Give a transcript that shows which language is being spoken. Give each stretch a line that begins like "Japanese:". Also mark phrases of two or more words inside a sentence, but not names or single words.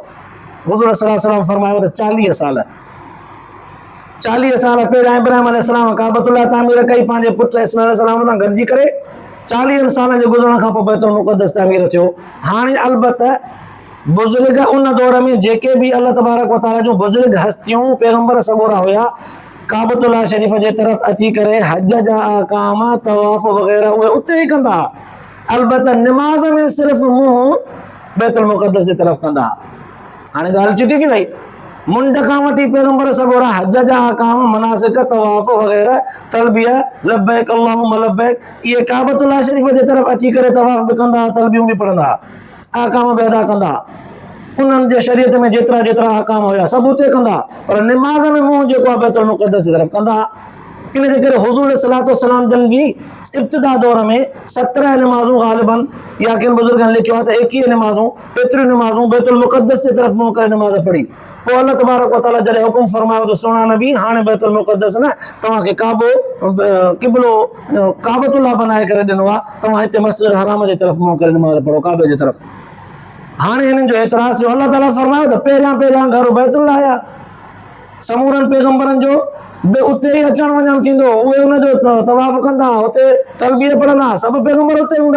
Sindhi: हुज़ूर
Arabic: صلى الله عليه وسلم
Sindhi: फरमायो त 40 साल। 40 साल पहिरियां इब्राहिम अलैहिस्सलाम काबतुल्लाह तामीर कई पंहिंजे पुटु इस्माइल अलैहिस्सलाम सां गॾिजी करे। 40 सालनि जे गुज़रण खां पोइ बैतुल मुक़द्दस तामीर थियो। हाणे अलबत्ता बुज़ुर्ग उन दौर में जेके भी
Arabic: الله تبارك وتعالى
Sindhi: जो बुज़ुर्ग हस्तियों पैगंबर सगोरा हुया, काबतुल्लाह शरीफ़ जे तरफ़ अची करे हज जा अहकाम तवाफ़ वग़ैरह उहे उते ही कंदा। अलबत्ता नमाज में सिर्फ़ मुंहुं बैतुल मुक़द्दस जी तरफ़ कंदा। हाणे ॻाल्हि चिटी थी वई। मुंड खां वठी पैगंबर सगोरा हज जा अहकाम मनासिक तवाफ़ वग़ैरह तलबिया
Arabic: لبيك اللهم لبيك
Sindhi: इहे काबतुल्लाह शरीफ़ जे तरफ़ अची करे तवाफ़ भी कंदा, तलबियूं भी पढ़ंदा, अहकाम भी अदा कंदा। उन्हनि जे शरीयत में जेतिरा अहकाम हुया सभु उते कंदा, पर नमाज़ में मुंहुं जेको आहे बैतुल मुक़द्दस जी तरफ़ कंदा। इन जे करे हुज़ूर
Arabic: صلى الله عليه وسلم
Sindhi: जन जी इब्तिदा दौर में 17 नमाज़ूं ग़ालिबन या किन बुज़ुर्गनि लिखियो आहे त 21 नमाज़ूं, एतिरियूं नमाज़ूं बैतुल मुक़द्दस जे तरफ़ मुंहुं करे नमाज़ पढ़ी। पोइ
Arabic: الله تبارك وتعالى
Sindhi: जॾहिं हुकुम फरमायो त सुहिणा नबी हाणे बैतुल मुक़द्दस न तव्हांखे क़िबलो काबतुल्लाह बनाए करे ॾिनो आहे, तव्हां हिते मस्जिदुल हराम जे तरफ़ मुंहुं करे नमाज़ पढ़ो, काबे जे तरफ़। हाणे हिननि जो एतिराज़ थियो, अल्लाह ताला फरमायो त पहिरियां घर बैतुल्लाह आया। समूरनि पैगंबरनि जो बि उते ही अचण वञण थींदो, उहे उनजो तवाफ़ कंदा, उते तलबिया पढ़ंदा, सभु पैगंबर उते हूंदा।